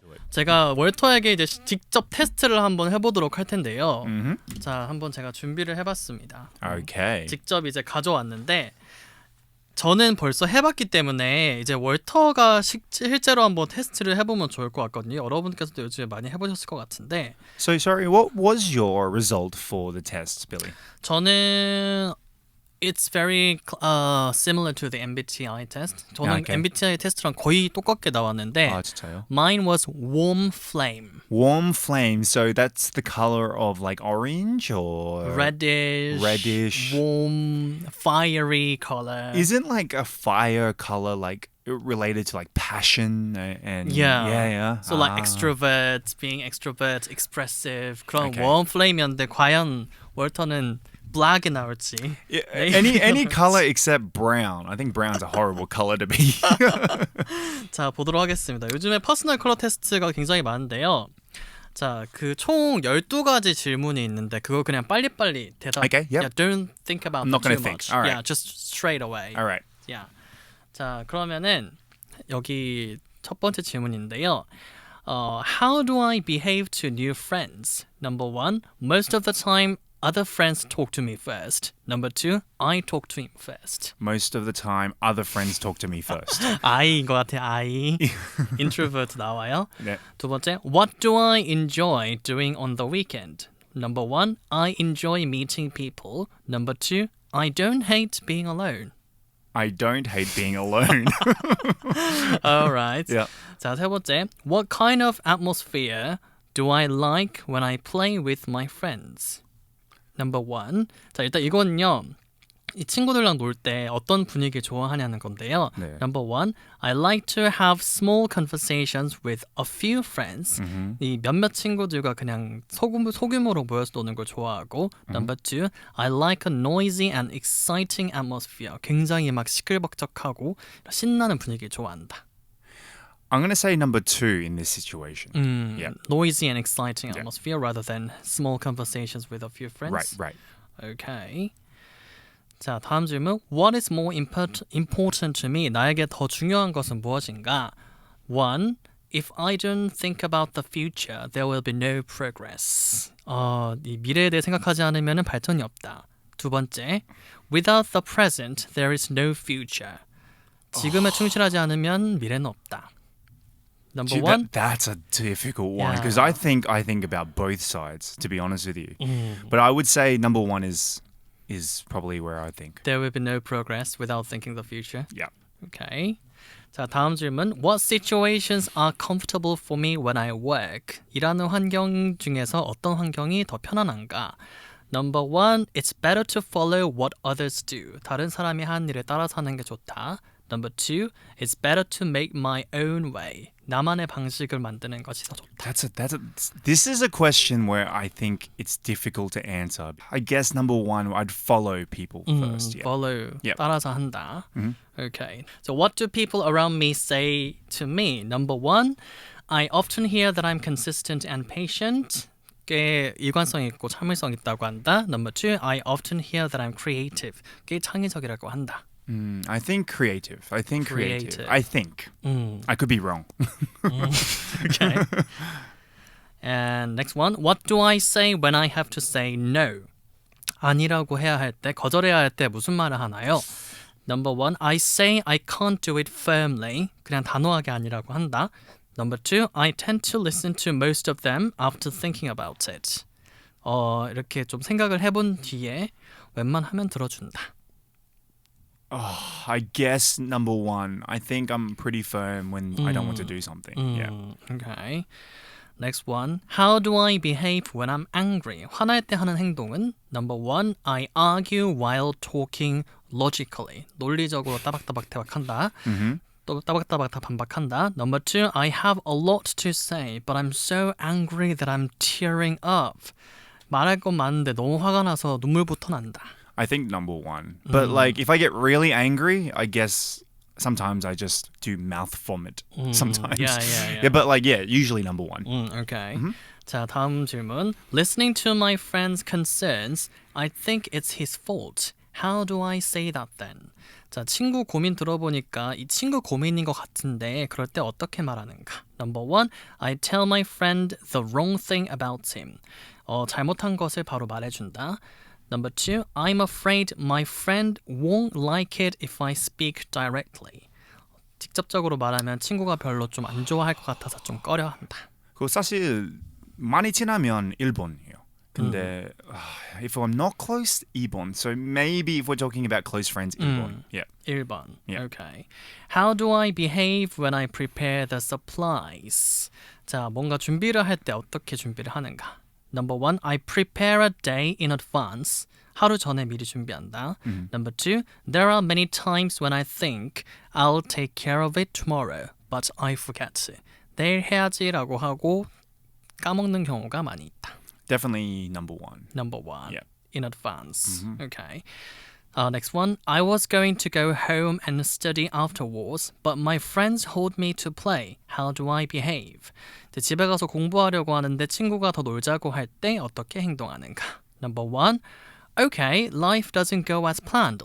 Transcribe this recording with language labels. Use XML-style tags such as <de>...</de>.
<ko>제가 월터에게 이제 직접 테스트를 한번 해보도록 할 텐데요. 자, 한번 제가 준비를 해봤습니다.</ko> <en>Okay.</en> <ko>직접 이제 가져왔는데 저는 벌써 해봤기 때문에 이제 월터가 실제로 한번 테스트를 해보면 좋을 것 같거든요. 여러분께서도 요즘에 많이 해보셨을 것 같은데.</ko> <en>So sorry, what was your result for the test, Billy?</en> <ko>저는</ko> <en>It's very similar to the MBTI test.</en> <ko>저는</ko> <en>Okay.</en> <ko>MBTI 테스트랑 거의 똑같게 나왔는데 아, 진짜요?</ko> <en>Mine was warm flame. Warm flame. So that's the color of like orange or Reddish, warm, fiery color. Isn't like a fire color like related to like passion and yeah. So like extrovert, being extrovert, expressive.</en> <ko>그런</ko> <en>Okay.</en> <ko>warm flame이었는데 과연 월터는 black이 나올지.</ko> <en>Any color except brown. I think brown's a horrible color to be.</en> <ko>자, 보도록 하겠습니다. 요즘에 퍼스널 컬러 테스트가 굉장히 많은데요. 자, 그 총 12가지 질문이 있는데 그거 그냥 빨리빨리 대답.</ko> <en>Okay, yep. Yeah, don't think about I'm not too gonna think. much. All right. Yeah, just straight away. All right. Yeah.</en> <ko>자, 그러면은 여기 첫 번째 질문인데요.</ko> <en>How do I behave to new friends? Number one, most of the time other friends talk to me first. Number two, I talk to him first. Most of the time, other friends talk to me first.</en> <ko>I인 것 같아요. I. Introvert 나와요. 네. 두 번째,</ko> <en>what do I enjoy doing on the weekend? Number one, I enjoy meeting people. Number two, I don't hate being alone. I don't hate being alone. All right. Yeah.</en> <ko>자, 세 번째,</ko> <en>what kind of atmosphere do I like when I play with my friends? Number one.</en> <ko>자, 일단 이거는요. 이 친구들랑 놀 때 어떤 분위기 좋아하냐는 건데요. 네.</ko> <en>Number one, I like to have small conversations with a few friends.</en> <ko>이 몇몇 친구들과 그냥 소규모로 모여서 노는 걸 좋아하고.</ko> <en>Number two, I like a noisy and exciting atmosphere.</en> <ko>굉장히 막 시끌벅적하고 신나는 분위기 좋아한다.</ko> <en>I'm going to say number two in this situation. Yeah. Noisy and exciting atmosphere rather than small conversations with a few friends. Right.</en> <ko>Okay. 자, 다음 질문.</ko> <en>What is more important to me?</en> <ko>나에게 더 중요한 것은 무엇인가?</ko> <en>One, if I don't think about the future, there will be no progress.</en> <ko>이 미래에 대해 생각하지 않으면 발전이 없다. 두 번째,</ko> <en>without the present, there is no future.</en> <ko>지금에 충실하지 않으면 미래는 없다.</ko> <en>Number one. That's a difficult one Yeah. because I think about both sides, to be honest with you. But I would say number one is probably where I think. There will be no progress without thinking the future. Yeah.</en> <ko>Okay. 자, 다음 질문.</ko> <en>What situations are comfortable for me when I work?</en> <ko>일하는 환경 중에서 어떤 환경이 더 편안한가?</ko> <en>Number one, it's better to follow what others do.</en> <ko>다른 사람이 하는 일에 따라서 하는 게 좋다.</ko> <en>Number two, it's better to make my own way.</en> <ko>나만의 방식을 만드는 것이 더 좋다.</ko> <en>This is a question where I think it's difficult to answer. I guess number one, I'd follow people first. Yeah. Follow, Yep.</en> <ko>따라서 한다. Okay.</ko> <en>So what do people around me say to me? Number one, I often hear that I'm consistent and patient.</en> <ko>꽤 일관성 있고 참을성 있다고 한다.</ko> <en>Number two, I often hear that I'm creative.</en> <ko>꽤 창의적이라고 한다.</ko> <en>I think creative. I think creative. I think. I could be wrong. Okay. And next one. What do I say when I have to say no?</en> <ko>아니라고 해야 할 때, 거절해야 할 때 무슨 말을 하나요?</ko> <en>Number one. I say I can't do it firmly.</en> <ko>그냥 단호하게 아니라고 한다.</ko> <en>Number two. I tend to listen to most of them after thinking about it.</en> <ko>이렇게 좀 생각을 해본 뒤에 웬만하면 들어준다.</ko> <en>I guess number one. I think I'm pretty firm when I don't want to do something. Yeah. Okay. Next one. How do I behave when I'm angry?</en> <ko>화날 때 하는 행동은</ko> <en>Number one. I argue while talking logically.</en> <ko>논리적으로 따박따박 대박한다. 또 따박따박 다 반박한다.</ko> <en>Number two. I have a lot to say, but I'm so angry that I'm tearing up.</en> <ko>말할 건 많은데 너무 화가 나서 눈물부터 난다.</ko> <en>I think number one. But like if I get really angry, I guess sometimes I just do mouth vomit. Sometimes. Yeah. But like usually number one. Okay.</en> <ko>자, 다음 질문.</ko> <en>Listening to my friend's concerns, I think it's his fault. How do I say that then?</en> <ko>자, 친구 고민 들어보니까 이 친구 고민인 것 같은데 그럴 때 어떻게 말하는가?</ko> <en>Number one, I tell my friend the wrong thing about him.</en> <ko>잘못한 것을 바로 말해준다.</ko> <en>Number two, I'm afraid my friend won't like it if I speak directly.</en> <ko>직접적으로 말하면 친구가 별로 좀 안 좋아할 것 같아서 좀 꺼려한다. 그 사실 많이 친하면 1번이에요. 근데</ko> <en>if I'm not close,</en> <ko>2번.</ko> <en>So maybe if we're talking about close friends,</en> <ko>1번.</ko> <en>Yeah.</en> <ko>1번.</ko> <en>Yeah. Okay. How do I behave when I prepare the supplies?</en> <ko>자, 뭔가 준비를 할 때 어떻게 준비를 하는가?</ko> <en>Number one, I prepare a day in advance.</en> <ko>하루 전에 미리 준비한다.</ko> <en>Number two, there are many times when I think I'll take care of it tomorrow, but I forget.</en> <ko>내일 해야지라고 하고 까먹는 경우가 많이 있다.</ko> <en>Definitely number one. Number one, Yeah. in advance. Okay. Next one, I was going to go home and study afterwards, but my friends hold me to play. How do I behave?</en> <ko>집에 가서 공부하려고 하는데 친구가 더 놀자고 할 때 어떻게 행동하는가?</ko> <en>Number one, okay, life doesn't go as planned.</en>